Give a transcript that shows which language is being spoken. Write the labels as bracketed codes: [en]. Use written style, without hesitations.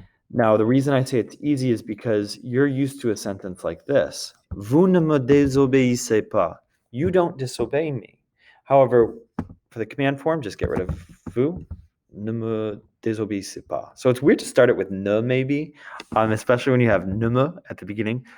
[en] Now, the reason I say it's easy is because you're used to a sentence like this. [fr] Vous ne me désobéissez pas. [en] You don't disobey me. However, for the command form, just get rid of vous. [fr] Ne me désobéissez pas. [en] So it's weird to start it with ne maybe, especially when you have ne me at the beginning.